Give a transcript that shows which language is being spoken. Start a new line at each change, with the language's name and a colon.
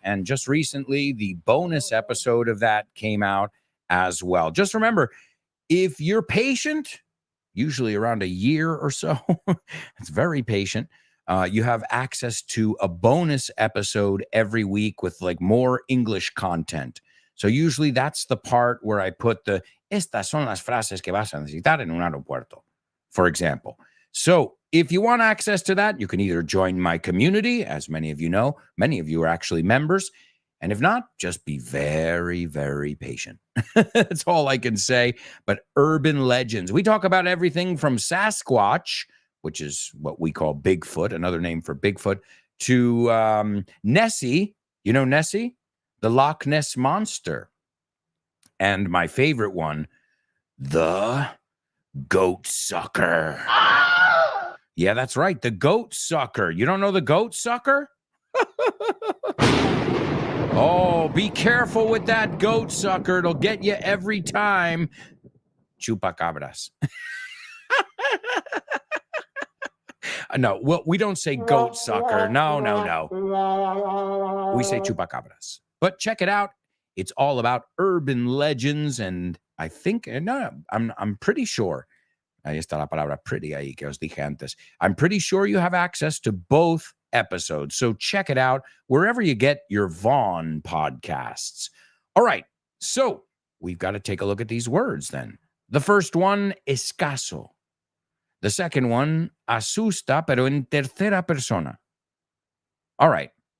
English: And just recently, the bonus episode of that came out as well. Just remember, if you're patient, usually around a year or so, it's very patient, you have access to a bonus episode every week with like more English content. So usually that's the part where I put the estas son las frases que vas a necesitar en un aeropuerto, for example. So if you want access to that, you can either join my community, as many of you know. Many of you are actually members. And if not, just be very, very patient. That's all I can say. But urban legends. We talk about everything from Sasquatch, which is what we call Bigfoot, another name for Bigfoot, to Nessie. You know Nessie? The Loch Ness Monster. And my favorite one, the goat sucker. Yeah, that's right. The goat sucker. You don't know the goat sucker? Oh, be careful with that goat sucker. It'll get you every time. Chupacabras. No, well, we don't say goat sucker. No. We say chupacabras. But check it out. It's all about urban legends, and I think, I'm pretty sure.
Spanish: Ahí está la palabra pretty ahí que os dije antes.
English: I'm pretty sure you have access to both episodes. So check it out wherever you get your Vaughn podcasts. All right. So we've got to take a look at these words then. The first one, escaso. The second one, asusta, pero en tercera persona. All right.